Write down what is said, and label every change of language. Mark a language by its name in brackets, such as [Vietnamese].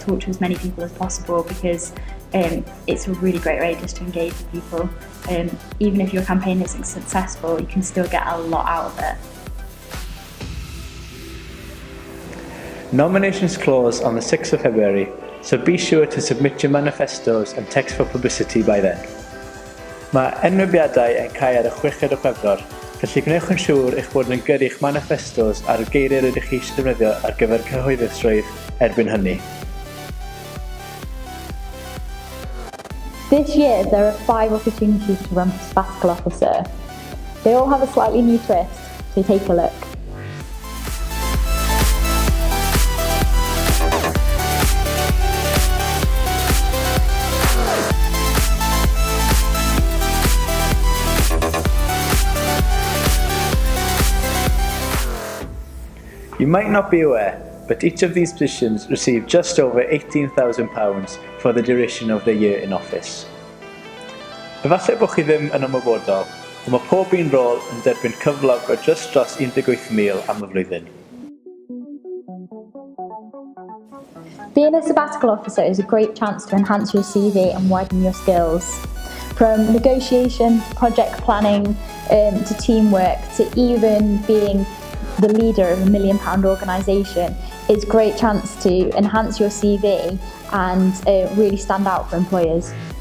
[English] Talk to as many people as possible, because it's a really great way just to engage with people. Even if your campaign isn't successful, you can still get a lot out of it. Nominations close on the 6th of February, so be sure to submit your manifestos and text for publicity by then. [Welsh] Mae Enwebiadau yn cael ar y 6ed o Chwefror, felly gwnewch yn siŵr eich bod yn gyrru'ch manifestos ar y geiriau rydych chi eisiau defnyddio ar gyfer cyhoeddusrwydd erbyn hynny. [English] This year there are 5 opportunities to run for sabbatical officer. They all have a slightly new twist, so take a look. You might not be aware, but each of these positions receive just over £18,000 for the duration of their year in office. [Welsh] Efallai bod chi ddim yn ymwybodol, ond mae pob un rôl yn derbyn cyflog o just dros 18,000 am y flwyddyn. [English] Being a sabbatical officer is a great chance to enhance your CV and widen your skills. From negotiation, project planning, to teamwork, to even being the leader of a £1 million organisation, is a great chance to enhance your CV and really stand out for employers.